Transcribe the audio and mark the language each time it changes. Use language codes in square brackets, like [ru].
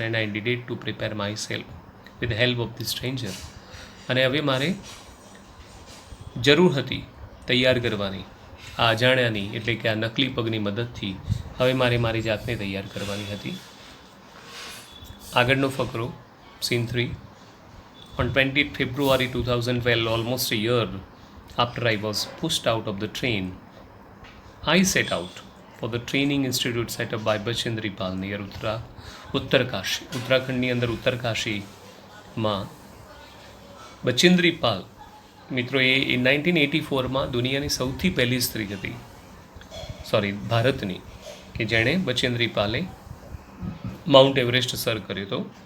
[en] And I did to prepare myself with help of the stranger. [gu] અને હવે મારે જરૂર હતી તૈયાર કરવાની આ અજાણ્યાની, એટલે કે આ નકલી પગની મદદથી હવે મારે મારી જાતને તૈયાર કરવાની હતી. આગળનો ફકરો, scene 3. [en] On 20th February 2012, almost a year after I was pushed out of the train, I set out for the training institute set up by Bachendri Pal near Uttarkashi. [gu] ઉત્તરાખંડની અંદર ઉત્તરકાશીમાં બચેન્દ્રી પાલ મિત્રો એ 1984માં દુનિયાની સૌથી પહેલી સ્ત્રી હતી, ભારતની, કે જેણે બચેન્દ્રી પાલે માઉન્ટ એવરેસ્ટ સર કર્યો હતો.